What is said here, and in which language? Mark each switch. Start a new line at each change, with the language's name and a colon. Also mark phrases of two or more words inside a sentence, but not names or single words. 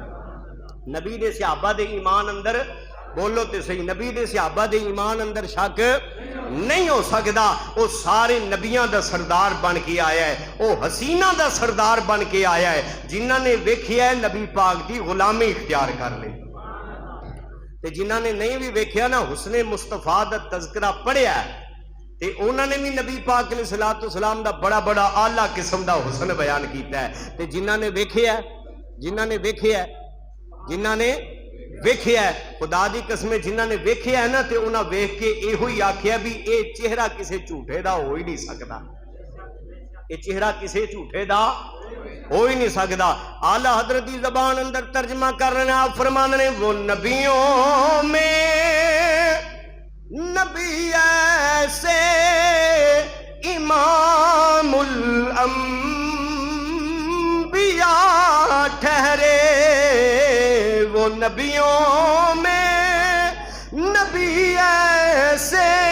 Punjabi: نبی دے صحابہ دے ایمان اندر بولو تو صحیح نبی دے صحابہ دے ایمان اندر شک نہیں ہو سکتا وہ سارے نبیاں دا سردار بن کے آیا ہے وہ حسیناں دا سردار بن کے آیا ہے جنہوں نے ویکھیا ہے نبی پاک دی غلامی اختیار کر لی تے جنہاں نے نہیں بھی ویکھیا نا حسن مصطفیٰ دا تذکرہ پڑھیا تے انہوں نے بھی نبی پاک علیہ السلام دا بڑا بڑا اعلیٰ قسم دا حسن بیان کیتا ہے تے جنہاں نے ویکھیا ہے خدا دی قسم جنہاں نے ویکھیا ہے نا تے انہاں ویکھ کے ایہو ہی آکھیا بھی اے چہرہ کسے جھوٹے دا ہو ہی نہیں سکدا، اے چہرہ کسے جھوٹے دا ہو ہی نہیں سکدا۔ اعلیٰ حضرت دی زبان اندر ترجمہ کر رہے ہیں، آپ فرمان رہے ہیں
Urdu: وہ نبیوں میں نبی ایسے
Punjabi: امام الانبیاء ٹھہرے، وہ نبیوں میں نبی ایسے